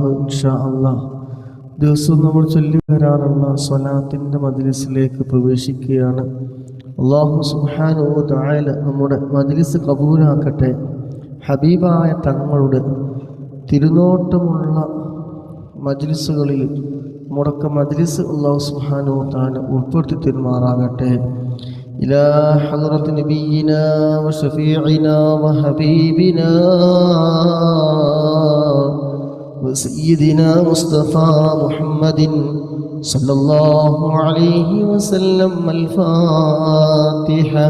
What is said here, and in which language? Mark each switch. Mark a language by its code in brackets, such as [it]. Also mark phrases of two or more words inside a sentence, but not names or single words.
[ar] إن شاء الله [ml] ദിവസവും നമ്മൾ ചൊല്ലി വരാറുള്ള സ്വലാത്തിൻ്റെ മജ്ലിസിലേക്ക് പ്രവേശിക്കുകയാണ്. [ar] الله سبحانه وتعالى [ml] നമ്മുടെ മജ്ലിസ് കബൂലാക്കട്ടെ. ഹബീബായ തങ്ങളുടെ തിരുനോട്ടമുള്ള മജ്ലിസുകളിൽ നമ്മുടെയൊക്കെ മജ്ലിസ് [ar] الله سبحانه وتعالى [ml] ഉൾപ്പെടുത്തി തരുമാറാകട്ടെ. [ar] إلى حضرة نبينا وشفيعنا وحبيبنا وسيدنا مصطفى محمد صلى الله عليه وسلم. الفاتحة.